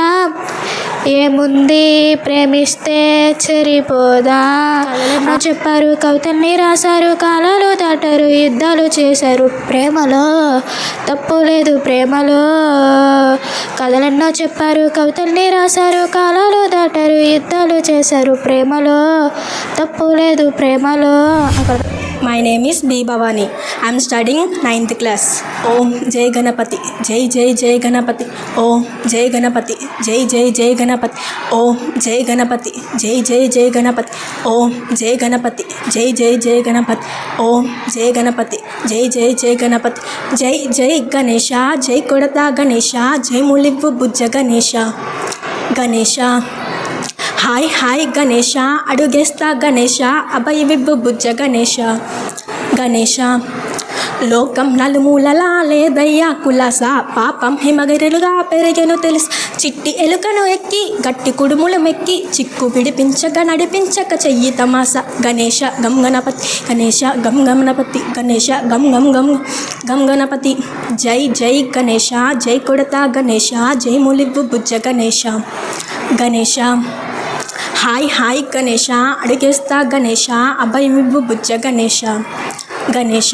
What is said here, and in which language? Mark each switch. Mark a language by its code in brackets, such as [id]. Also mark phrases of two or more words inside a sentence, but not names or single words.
[te] ఏముంది ప్రేమిస్తే చెరిపోదా కథలెన్నో చెప్పారు కవితల్ని రాశారు కాలాలు దాటారు యుద్ధాలు చేశారు ప్రేమలో తప్పు లేదు ప్రేమలో కథలెన్నో చెప్పారు కవితల్ని రాశారు కాలాలు దాటారు యుద్ధాలు చేశారు ప్రేమలో తప్పు లేదు ప్రేమలో. [en] My name is B. Bhavani. I am studying 9th class. [te] ఓం జై గణపతి. జై జై జై గణపతి. ఓం జై గణపతి. జై జై జై గణపతి. ఓం జై గణపతి. జై జై జై గణపతి. ఓం జై గణపతి. జై జై జై గణపతి. ఓం జై గణపతి. జై జై జై గణపతి. జై జై గణేశా. జై కొడతా గణేశా. జై ములివు బుజ్జ గణేశా. Ganesha. హాయ్ హాయ్ గణేష అడుగేస్తా గణేష అభయ విబ్బు బుజ్జ గణేష గణేష లోకం నలుమూలలా లేదయ్యా కులాస పాపం హిమగిరులుగా పెరిగెను తెలుసు చిట్టి ఎలుకను ఎక్కి గట్టి కుడుములు మెక్కి చిక్కు విడిపించక నడిపించక చెయ్యి తమాస గణేష గం గణపతి గణేష గం గణపతి గణేష గం గం గం గం గణపతి జై జై గణేష జై కొడతా గణేష జై ములివ్వు బుజ్జ గణేష గణేష హాయ్ హాయ్ గణేష అడిగేస్తా గణేష అభయమివ్వు బుజ్జ గణేష గణేష.